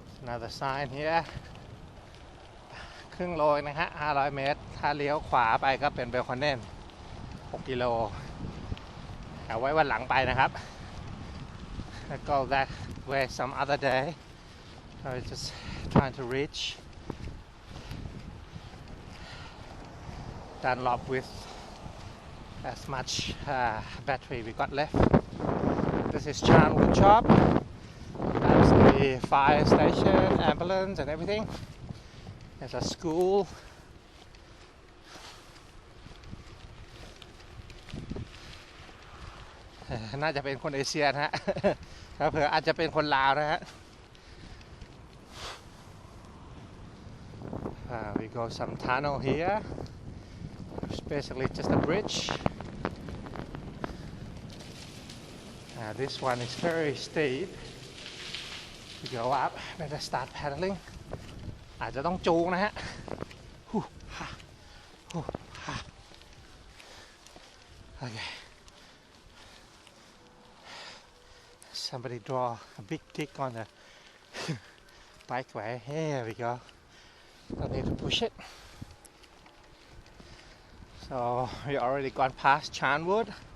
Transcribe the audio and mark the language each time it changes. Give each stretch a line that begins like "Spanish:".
English: Another sign here
Thai: ครึ่งโลนะฮะ500 เมตรถ้าเลี้ยวขวาไปก็เป็นเบลคอนเนน6 กิโลเอาไว้วันหลังไปนะครับ
English: I'll go that way some other day I was just trying to reach Dunlop with as much battery we got left. This is Charnwood Shop. That's the fire station, ambulance and everything. There's a school.
Thai: น่าจะเป็นคนเอเชียนะฮะ เผื่ออาจจะเป็นคนลาวนะฮะ
English: We go some tunnel here. It's basically just a bridge. This one is very steep. To go up, better start paddling.
Thai: อาจจะต้องจูงนะฮะ Okay.
English: Somebody draw a big tick on the bike way. Here we go. Don't need to push it. So we already gone past Charnwood.